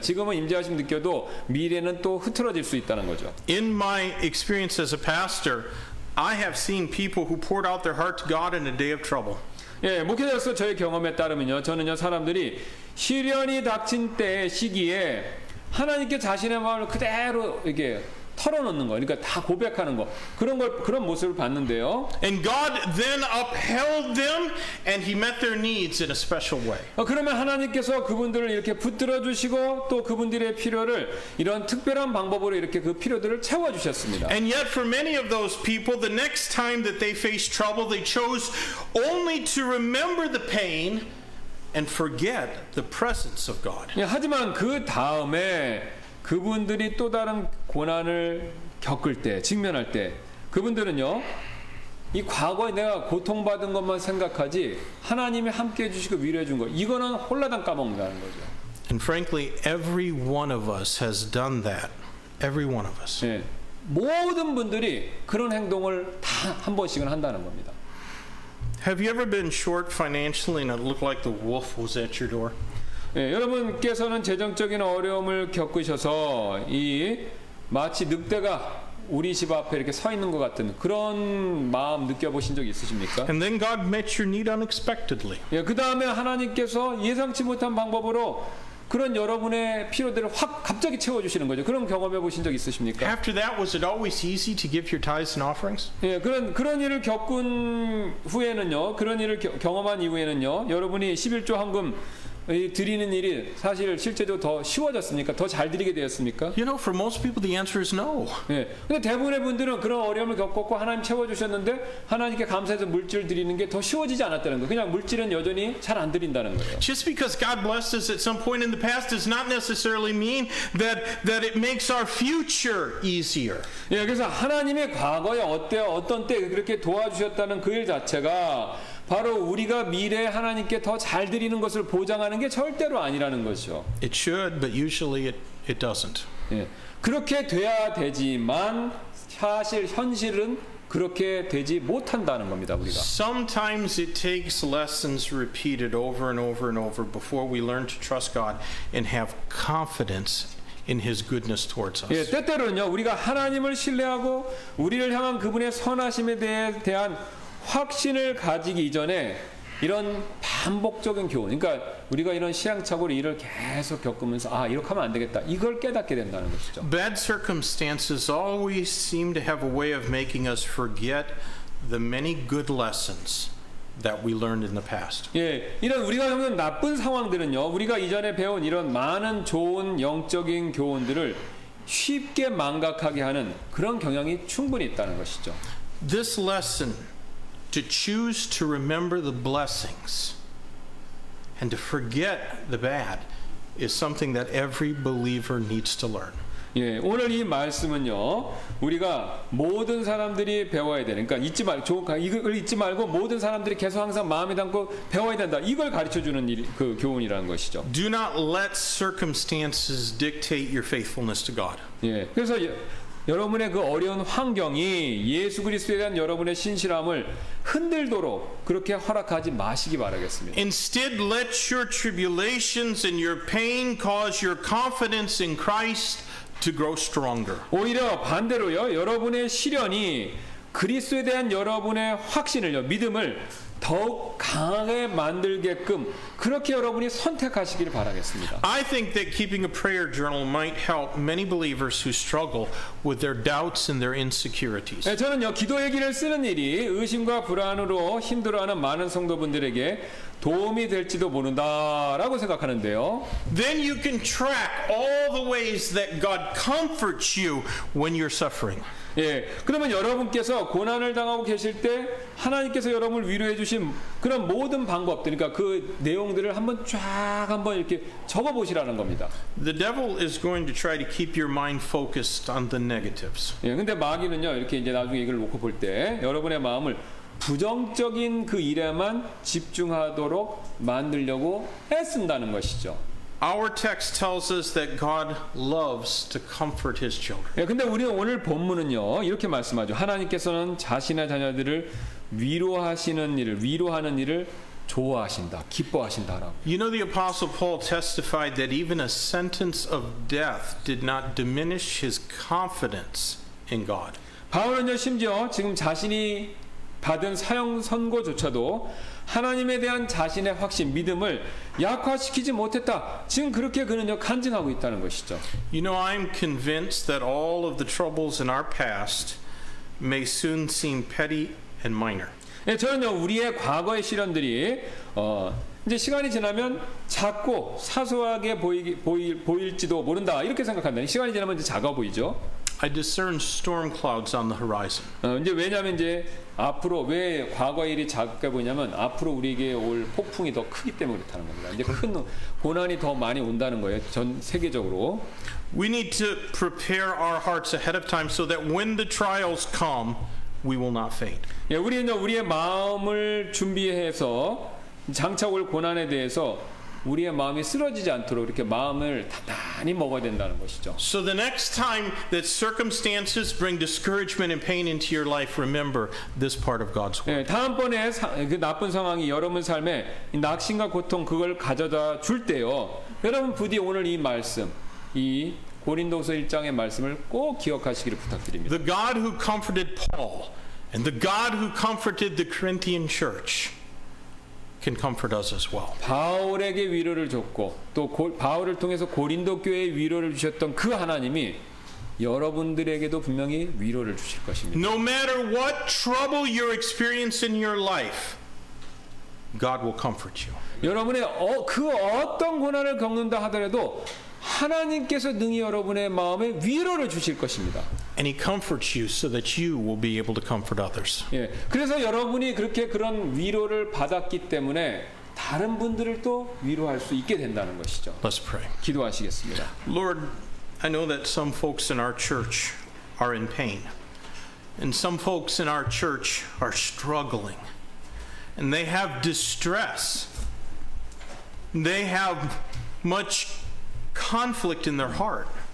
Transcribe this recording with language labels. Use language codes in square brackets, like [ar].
[ko] 지금은 임재하심 느껴도 미래는 또 흐트러질 수 있다는 거죠. [en] In my experience as a pastor, I have seen people who poured out their heart to God in a day of trouble. [ko] 예, 목회자로서 저의 경험에 따르면요, 저는요 사람들이 시련이 닥친 때의 시기에 하나님께 자신의 마음을 그대로 이렇게 털어놓는 거, 그러니까 다 고백하는 거, 그런 모습을 봤는데요. [en] And God then upheld them, and He met their needs in a special way. [ko] 그러면 하나님께서 그분들을 이렇게 붙들어 주시고 또 그분들의 필요를 이런 특별한 방법으로 이렇게 그 필요들을 채워 주셨습니다. [en] And yet, for many of those people, the next time that they faced trouble, they chose only to remember the pain and forget the presence of God. [ko] 하지만 그 다음에 그분들이 또 다른 고난을 겪을 때, 직면할 때, 그분들은요, 이 과거에 내가 고통받은 것만 생각하지 하나님이 함께 해주시고 위로해 준 거, 이거는 홀라당 까먹는다는 거죠. [en] And frankly, every one of us has done that. Every one of us. [ko] 예, 모든 분들이 그런 행동을 다 한 번씩은 한다는 겁니다. [en] Have you ever been short financially and it looked like the wolf was at your door? [ko] 예, 여러분께서는 재정적인 어려움을 겪으셔서 마치 늑대가 우리 집 앞에 이렇게 서 있는 것 같은 그런 마음 느껴보신 적 있으십니까? [en] And then God met your need unexpectedly. [ko] 예, 그 다음에 하나님께서 예상치 못한 방법으로 그런 여러분의 필요들을 확 갑자기 채워주시는 거죠. 그런 경험해 보신 적 있으십니까? [en] After that, was it always easy to give your tithes and offerings? [ko] 예, 그런 일을 겪은 후에는요, 그런 일을 경험한 이후에는요, 여러분이 11조 헌금 드리는 일이 사실 실제로 더 쉬워졌습니까? 더 잘 드리게 되었습니까? [en] You know, for most people, the answer is no. [ko] 예. 근데 대부분의 분들은 그런 어려움을 겪었고 하나님 채워주셨는데 하나님께 감사해서 물질 드리는 게 더 쉬워지지 않았다는 거예요. 그냥 물질은 여전히 잘 안 드린다는 거예요. [en] Just because God blessed us at some point in the past does not necessarily mean that it makes our future easier. [ko] 예, 그래서 하나님의 과거에 어떤 때 그렇게 도와주셨다는 그 일 자체가 바로 우리가 미래에 하나님께 더 잘 드리는 것을 보장하는 게 절대로 아니라는 것이죠. [en] It should, but usually it doesn't. [ko] 예, 그렇게 돼야 되지만 사실 현실은 그렇게 되지 못한다는 겁니다. 우리가. [en] Sometimes it takes lessons repeated over and over and over before we learn to trust God and have confidence in His goodness towards us. [ko] 예, 때때로는요, 우리가 하나님을 신뢰하고 우리를 향한 그분의 선하심에 대한 확신을 가지기 이전에 이런 반복적인 교훈, 그러니까 우리가 이런 시행착오로 일을 계속 겪으면서 이렇게 하면 안 되겠다, 이걸 깨닫게 된다는 것이죠. [en] Bad circumstances always seem to have a way of making us forget the many good lessons that we learned in the past. [ko] 예, 이런 우리가 겪는 나쁜 상황들은요, 우리가 이전에 배운 이런 많은 좋은 영적인 교훈들을 쉽게 망각하게 하는 그런 경향이 충분히 있다는 것이죠. [en] This lesson, to choose to remember the blessings and to forget the bad, is something that every believer needs to learn. [ko] 예, 오늘 이 말씀은요, 우리가 모든 사람들이 배워야 되는, 그러니까 이걸 잊지 말고 모든 사람들이 계속 항상 마음에 담고 배워야 된다, 이걸 가르쳐 주는 그 교훈이라는 것이죠. [en] Do not let circumstances dictate your faithfulness to God. [ko] 예, 그래서 여러분의 그 어려운 환경이 예수 그리스도에 대한 여러분의 신실함을 흔들도록 그렇게 허락하지 마시기 바라겠습니다. [en] Instead, let your tribulations and your pain cause your confidence in Christ to grow stronger. [ko] 오히려 반대로요, 여러분의 시련이 그리스도에 대한 여러분의 확신을요, 믿음을 더욱 강하게 만들게끔 그렇게 여러분이 선택하시기를 바라겠습니다. [en] I think that keeping a prayer journal might help many believers who struggle with their doubts and their insecurities. [ko] 네, 저는요, 기도 얘기를 쓰는 일이 의심과 불안으로 힘들어하는 많은 성도분들에게 도움이 될지도 모른다라고 생각하는데요. [en] Then you can track all the ways that God comforts you when you're suffering. [ko] 예, 그러면 여러분께서 고난을 당하고 계실 때 하나님께서 여러분을 위로해 주신 그런 모든 방법들, 그러니까 그 내용들을 한번 이렇게 적어 보시라는 겁니다. [en] The devil is going to try to keep your mind focused on the negatives. [ko] 예, 근데 마귀는요, 이렇게 이제 나중에 이걸 놓고 볼 때 여러분의 마음을 부정적인 그 일에만 집중하도록 만들려고 애쓴다는 것이죠. [en] Our text tells us that God loves to comfort His children. [ko] 예, 근데 우리는 오늘 본문은요, 이렇게 말씀하죠. 하나님께서는 자신의 자녀들을 위로하는 일을 좋아하신다, 기뻐하신다라고. [en] You know, the Apostle Paul testified that even a sentence of death did not diminish his confidence in God. [ko] 바울은요, 심지어 지금 자신이 받은 사형 선고조차도 하나님에 대한 자신의 확신, 믿음을 약화시키지 못했다. 지금 그렇게 그는요, 간증하고 있다는 것이죠. [en] You know, I'm convinced that all of the troubles in our past may soon seem petty and minor. [ko] 예, 저는요, 우리의 과거의 시련들이 이제 시간이 지나면 작고 사소하게 보일지도 모른다, 이렇게 생각한다. 시간이 지나면 이제 작아 보이죠. [en] I discern storm clouds on the horizon. [ko] 이제 왜냐하면 이제 앞으로 왜 과거의 일이 작게 보이냐면 앞으로 우리에게 올 폭풍이 더 크기 때문에 그렇다는 겁니다. 이제 큰 고난이 더 많이 온다는 거예요. 전 세계적으로. [en] We need to prepare our hearts ahead of time so that when the trials come, we will not faint. [ko] 예, 우리는 우리의 마음을 준비해서 장차 올 고난에 대해서 우리의 마음이 쓰러지지 않도록 이렇게 마음을 단단히 먹어야 된다는 것이죠. [en] So the next time that circumstances bring discouragement and pain into your life, remember this part of God's word. [ko] 예, 다음번에 그 나쁜 상황이 여러분 삶에 이 낙심과 고통 그걸 가져다 줄 때요. 여러분 부디 오늘 이 말씀, 이 고린도서 1장의 말씀을 꼭 기억하시기를 부탁드립니다. [en] The God who comforted Paul and the God who comforted the Corinthian church can comfort us as well. [ko] 바울에게 위로를 줬고 또 바울을 통해서 고린도 교회에 위로를 주셨던 그 하나님이 여러분들에게도 분명히 위로를 주실 것입니다. [en] No matter what trouble you experience in your life, God will comfort you. [ko] 여러분의 그 어떤 고난을 겪는다 하더라도 하나님께서 능히 여러분의 마음에 위로를 주실 것입니다. [en] And He comforts you so that you will be able to comfort others. [ko] 예, 그래서 여러분이 그렇게 그런 위로를 받았기 때문에 다른 분들을 또 위로할 수 있게 된다는 것이죠. [en] Let's pray. [ko] 기도하시겠습니다. [en] Lord, I know that some folks in our church are in pain. And some folks in our church are struggling. And they have distress. They have much conflict in their heart.